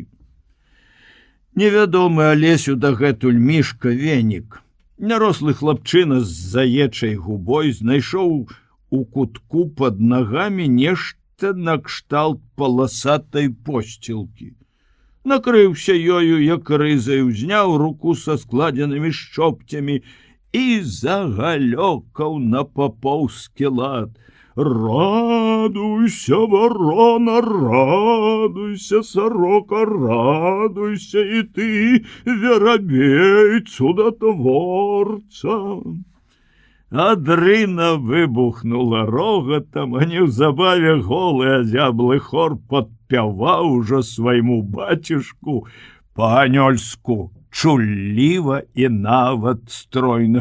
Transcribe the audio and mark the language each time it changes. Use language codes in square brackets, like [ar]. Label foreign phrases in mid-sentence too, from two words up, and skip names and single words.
[be] Невядомы Алесю дагэтуль Мішка Венік, нярослы хлапчына з заечай губой, знайшоў у кутку пад нагамі нешта накшталт паласатай посцілкі. Накрыўся ёю, як рызай, узняў руку са складзенымі шчопцямі і загалёкаў на папоўскі лад. Радуйся, ворона, радуйся, сорока, радуйся, і ты, верабей, цудотворца. Адрына выбухнула рогатам, а неўзабаве голы азяблы хор падпяваў ужо свайму бацюшку па-анёльску, чулліва і нават стройна.